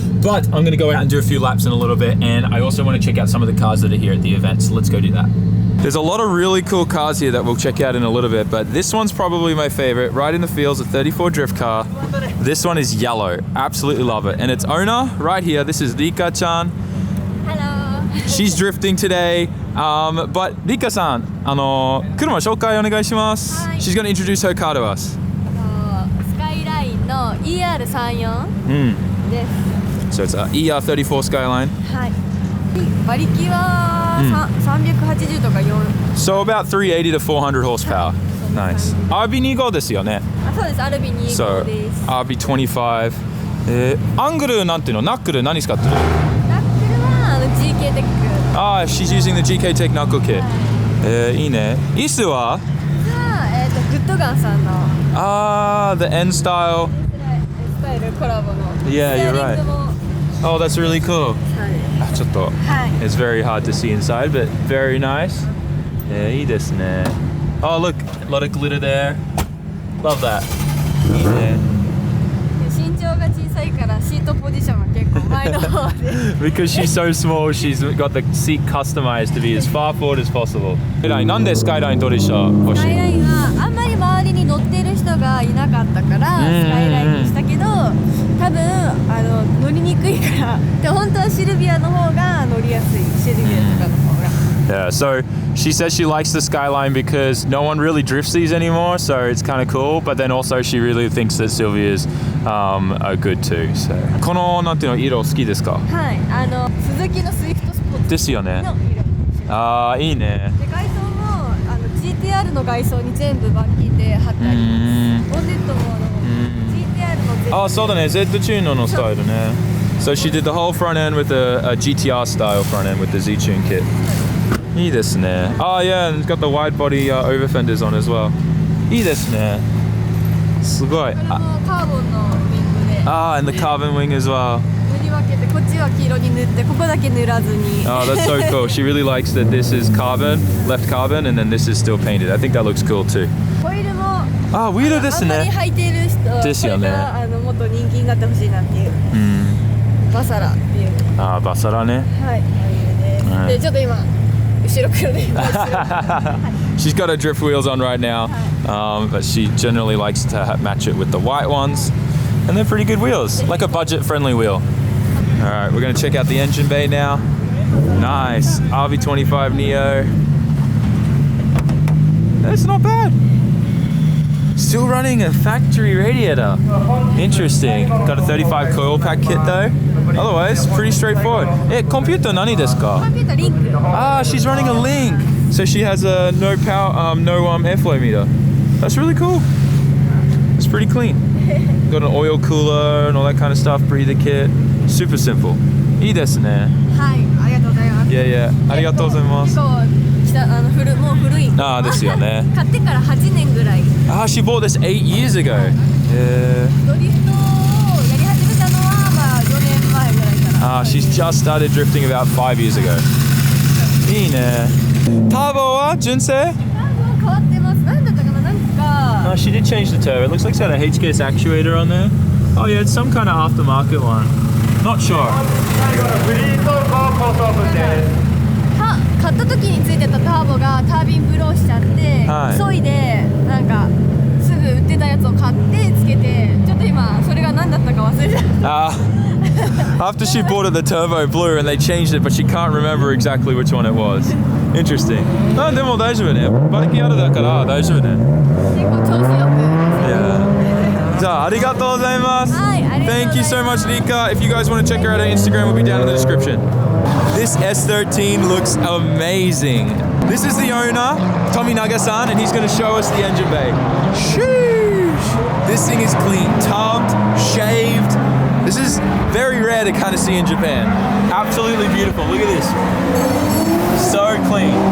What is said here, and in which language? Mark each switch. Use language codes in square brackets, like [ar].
[en] But I'm gonna go out and do a few laps in a little bit, and I also want to check out some of the cars that are here at the event, so let's go do that. There's a lot of really cool cars here that we'll check out in a little bit, but this one's probably my favorite. Right in the fields, a 34 drift car. This one is yellow. Absolutely love it. And its owner, right here, this is Rika-chan. Hello. She's drifting today. But [ja] Rika-san, 車紹介お願いします。 [en] She's going to introduce her car to us. [ja] スカイラインの ER34 です。 [en] So it's ER34 Skyline. [ja] はい。馬力は380とか4。 [en] So about 380 to 400 horsepower. Nice. RB25 [ja] ですよね。あ、そうです。RB25 です。 [en] So RB25。 [ja] アングルなんていうの？ナックル何使ってる？ナックルはGK テック。 [en] Ah, she's using the GK Tech knuckle kit. [ja] いいね。椅子は？グッドガンさんの。 [en] Ah, the N style. [ja] スタイルコラボの。 [en] Yeah, you're right. Oh, that's really cool. [ja] ちょっと、 [en] It's very hard to see inside, but very nice. [ja] いいですね。 [en] Oh, look, a lot of glitter there. Love that. [ja] いいね。身長が小さいからシートポジションが結構前の方で。 [en] Because she's so small, she's got the seat customized to be as far forward as possible. [ja] なんでスカイライン取りした欲しい？スカイラインはあんまり周りに乗ってる人がいなかったからスカイラインにしたけど、多分乗りにくいから。で本当はシルビアの方が乗りやすい。シルビアとかの方が。 [en] Yeah, so she says she likes the Skyline because no one really drifts these anymore, so it's kind of cool. But then also she really thinks that Sylvia's are good too. So [ja] このなんていうの色好きですか？はい、鈴木のスイフトスポーツですよね。の色。ああ、いいね。で外装もGTR の外装に全部板金で貼ってあります。ボンネットもGTR の全部。あ、そうだね。 Z チューンのスタイルね。 [en] So she did the whole front end with a GTR style front end with the Z-Tune kit. [ja] いいですね。 [en] Oh yeah, and it's got the wide body over fenders on as well. [ja] いいですね。すごい。これもカーボンのウィングで。 [en] Ah, and the carbon wing as well. [ja] 塗り分けてこっちは黄色に塗ってここだけ塗らずに。 [en] Oh, that's so cool. She really likes that this is carbon, left carbon, and then this is still painted. I think that looks cool too. [ja] ホイールもあ、ウィールですね。あんまり履いている人ですよね。これからもっと人気になってほしいなっていう。バサラっていう。あ、バサラね。はい、はい、でちょっと今後ろ黒で今。 [en] She's got her drift wheels on right now, but she generally likes to match it with the white ones, and they're pretty good wheels, like a budget-friendly wheel. All right, we're gonna check out the engine bay now. Nice, RV25 Neo. That's not bad. Still running a factory radiator. Interesting. Got a 35 coil pack kit though. Otherwise, pretty straightforward. Eh, computer [ja] nani desu ka? [en] Computer link. Ah, she's running a link. So she has a no power, no airflow meter. That's really cool. It's pretty clean. Got an oil cooler and all that kind of stuff. Breather kit. Super simple. [ja] いいですね。はい、ありがとうございます。 [en] Yeah, yeah. [ja] ありがとうございます。もう古い。ああ、ですよね。買ってから8年ぐらい。 [en] Ah, she bought this 8 years ago. Yeah. [ja] ドリフトをやり始めたのはまあ4年前ぐらいから。 [en] Ah, she's just started drifting about 5 years ago. [ja] いいね。ターボは純正？ターボ変わってます。なんだったかな、なんか。 [en] Oh, she did change the turbo. It looks like it's got a HKS actuator on there. Oh yeah, it's some kind of aftermarket one. Not sure. [ja] 買った時についてたターボがタービンブローしちゃって、はい、急いでなんかすぐ売ってたやつを買ってつけて、ちょっと今それが何だったか忘れちゃった。 [en] After she bought it, the turbo blew and they changed it, but she can't remember exactly which one it was. Interesting. [ja] あ、でも大丈夫ね。馬力あるだから大丈夫ね。結構調子よく。じゃあ、ありがとうございます。はい、ありがとうございます。 [en] Thank you so much, Rika. If you guys want to check her out on Instagram, we'll be down in the description. This S13 looks amazing. This is the owner, Tommy Naga-san, and he's going to show us the engine bay. Sheesh! This thing is clean, tubbed, shaved. This is very rare to kind of see in Japan. Absolutely beautiful. Look at this. So clean.